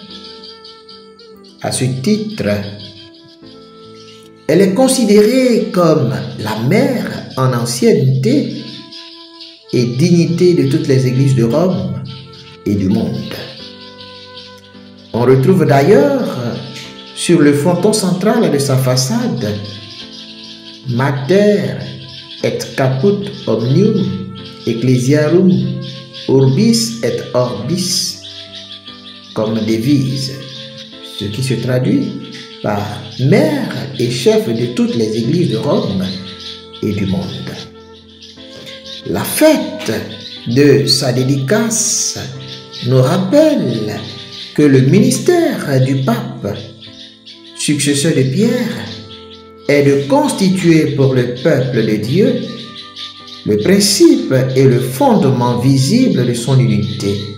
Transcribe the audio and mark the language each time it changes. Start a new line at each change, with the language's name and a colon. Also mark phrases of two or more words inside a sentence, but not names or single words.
French: À ce titre, elle est considérée comme la mère en ancienneté et dignité de toutes les églises de Rome et du monde. On retrouve d'ailleurs sur le fronton central de sa façade
Latin: Mater et caput omnium ecclesiarum urbis et orbis
French: comme devise, ce qui se traduit par mère et chef de toutes les églises de Rome et du monde. La fête de sa dédicace nous rappelle que le ministère du pape, successeur de Pierre, est de constituer pour le peuple de Dieu le principe et le fondement visible de son unité.